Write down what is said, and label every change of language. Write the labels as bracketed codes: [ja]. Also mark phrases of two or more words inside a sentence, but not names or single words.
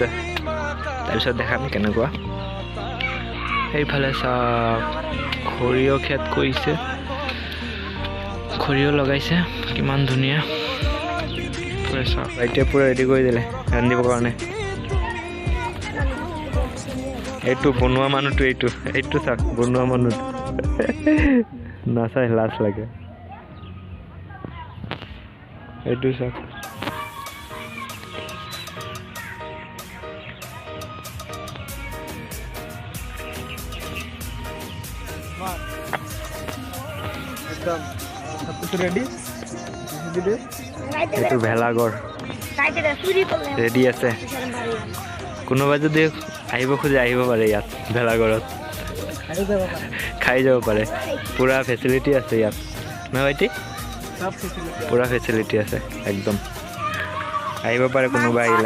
[as] তাৰপিছত দেখাম কেনেকুৱা এইফালে সব খৰিয়হ খেত কৰিছে খৰিয়হ লগাইছে কিমান ধুনীয়া পুৰা সব ভাইটিয়ে পুৰা ৰেডি কৰি দিলে ৰান্ধিবৰ কাৰণে এইটো বনোৱা মানুহটো এইটো চাক বনোৱা মানুহ নাচাই লাজ লাগে এইটো চাক [hi] एकदम सब कुछ रेडी [as] এইটো ভেলাঘৰ ৰেডি আছে কোনোবা যদি আহিব খোজে আহিব পাৰে ইয়াত ভেলাঘৰত খাই যাব পাৰে পুৰা ফেচিলিটি আছে ইয়াত নহয় ভাইটি পুৰা ফেচিলিটি আছে একদম আহিব পাৰে কোনোবা আহিলে